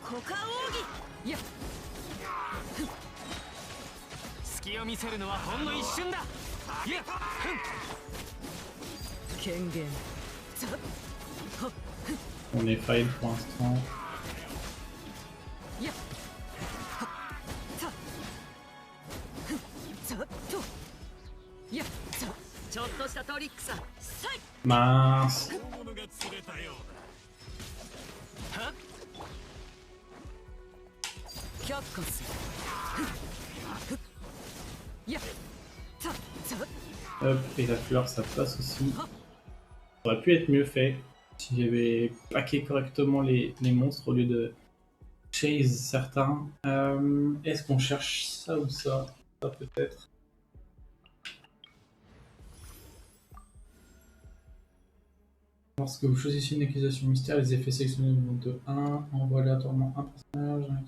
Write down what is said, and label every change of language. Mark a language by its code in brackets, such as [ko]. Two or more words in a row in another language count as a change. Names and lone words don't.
[ja] いや隙を見せるのはほんの一瞬だ。いや権限 [fr] On est fail pour l'instant. [ja] いやちょっといやちょっとしたトリックさ。 [fr] Mince. [ja] 却下する。いや [fr] Hop, et la fleur ça passe aussi. Ça aurait pu être mieux fait si j'avais packé correctement les monstres au lieu de chase certains. Est-ce qu'on cherche ça ou ça? Ça peut-être. Lorsque vous choisissez une accusation mystère, les effets sélectionnés vont de 1, envoie aléatoirement un personnage.